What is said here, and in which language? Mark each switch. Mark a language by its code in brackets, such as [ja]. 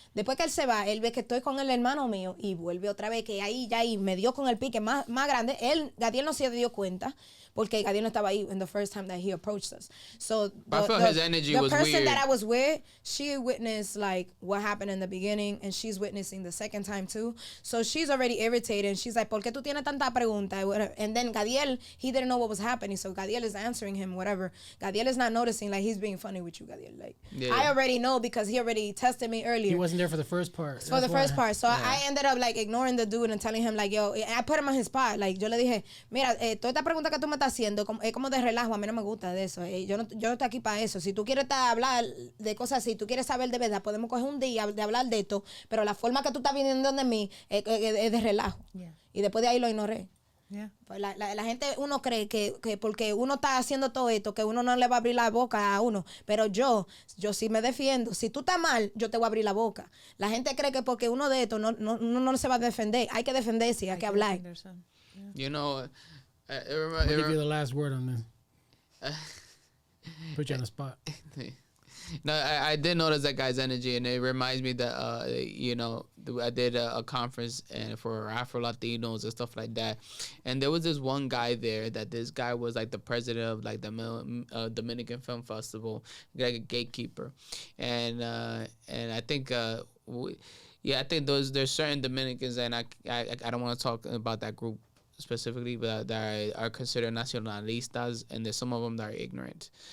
[es] Después que él se va, él ve que estoy con el hermano mío y vuelve otra vez que ahí me dio con el pique más grande. Gadiel no se dio cuenta. Porque Gadiel no estaba ahí [en] in the first time that he approached us. So I felt his energy was weird. The person that I was with, she witnessed like what happened in the beginning, and she's witnessing the second time too. So she's already irritated, and she's like, [es] ¿por qué tú tienes tanta pregunta? [en] And then Gadiel, he didn't know what was happening, so Gadiel is answering him, whatever. Gadiel is not noticing, like, he's being funny with you, Gadiel. Like, I already know because he already tested me earlier. He wasn't there for the first part. For the first part. So I ended up like ignoring the dude and telling him like, yo, I put him on his spot. [es] Like, yo le dije, mira, toda esta pregunta que tú me estás haciendo es como de relajo, a mí no me gusta de eso. Yo no estoy aquí para eso. Si tú quieres hablar de cosas así, tú quieres saber de verdad, podemos coger un día de hablar de esto, pero la forma que tú estás viniendo de mí es de relajo. Yeah. Y después de ahí lo ignoré. Yeah. Pues la gente, uno cree que porque uno está haciendo todo esto, que uno no le va a abrir la boca a uno. Pero yo sí me defiendo. Si tú estás mal, yo te voy a abrir la boca. La gente cree que porque uno de esto no se va a defender. Hay que defenderse, hay que hablar. [en] You know... I'll give you the last word on this. Put you on the spot. No, I did notice that guy's energy, and it reminds me that I did a conference and for Afro Latinos and stuff like that, and there was this one guy there that this guy was like the president of like the Dominican Film Festival, like a gatekeeper, and I think I think there's certain Dominicans, and I don't want to talk about that group specifically, but that are considered nacionalistas, and there's some of them that are ignorant.